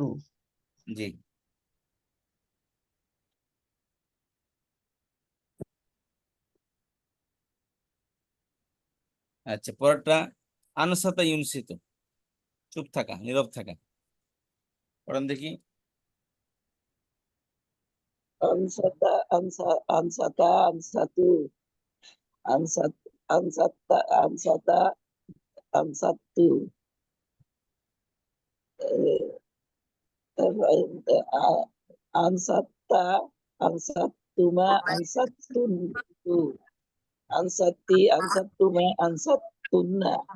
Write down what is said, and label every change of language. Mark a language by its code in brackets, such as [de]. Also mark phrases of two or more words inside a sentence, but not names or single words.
[bn] জি আচ্ছা। পরেরটা [ar] أنصت ينصت, [bn] চুপ থাকা নীরব থাকা। পড়েন দেখি। [ar] أنصت أنصت أنصتُ أنصت أنصتُ أنصتَ أنصتُما أنصتُّم أنصتِ أنصتُما أنصتُّنَّ